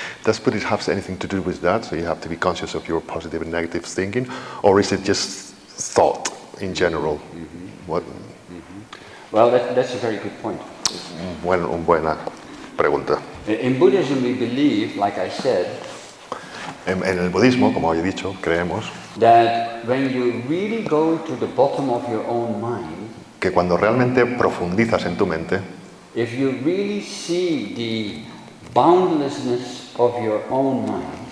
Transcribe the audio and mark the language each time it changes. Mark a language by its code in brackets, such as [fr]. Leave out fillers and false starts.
[en] Does Buddhism have anything to do with that? So you have to be conscious of your positive and negative thinking, or is it just thought in general? What? Well, that's a very good point. [es] Buena pregunta. [en] In Buddhism, we believe, like I said, [es] En el budismo, como he dicho, creemos [en] that when you really go to the bottom of your own mind, [es] que cuando realmente profundizas en tu mente, [en] if you really see the boundlessness of your own mind,